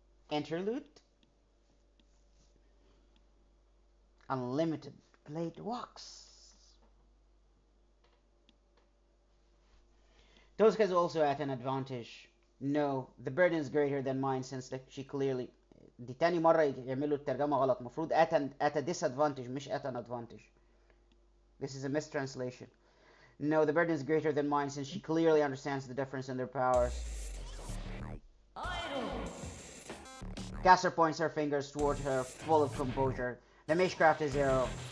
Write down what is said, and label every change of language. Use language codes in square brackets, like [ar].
[en] Interlude? Unlimited blade walks. Tozuka is also at an advantage. No, the burden is greater than mine since that she clearly... [ar] دي تاني مرة يعملوا الترجمة غلط. مفروض [en] at a disadvantage [ar] مش [en] at an advantage. This is a mistranslation. No, the burden is greater than mine since she clearly understands the difference in their powers. Kasser points her fingers toward her, full of composure. The magecraft is zero.